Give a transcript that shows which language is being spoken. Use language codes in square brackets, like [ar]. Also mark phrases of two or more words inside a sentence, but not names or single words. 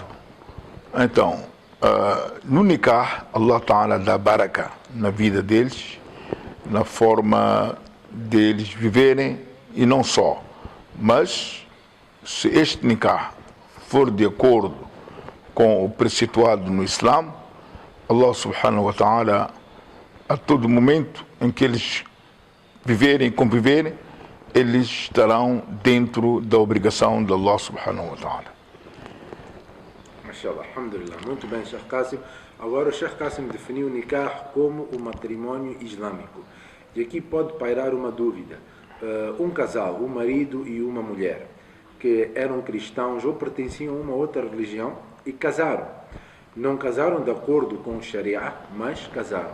[pt] Então, no nikah, [ar] الله تعالى [pt] dá baraka na vida deles, na forma deles viverem, e não só. Mas, se este nikah for de acordo com o preceptuado no Islã, [ar] الله سبحانه وتعالى, [pt] a todo momento em que eles viverem e conviverem, eles estarão dentro da obrigação de [ar] الله سبحانه وتعالى. ما شاء الله، الحمد لله. [pt] Muito bem, Sheikh Qasim. Agora o Sheikh Qasim definiu o nikah como o matrimônio islâmico. E aqui pode pairar uma dúvida. Um casal, um marido e uma mulher, que eram cristãos ou pertenciam a uma outra religião e casaram. Não casaram de acordo com o Sharia, mas casaram.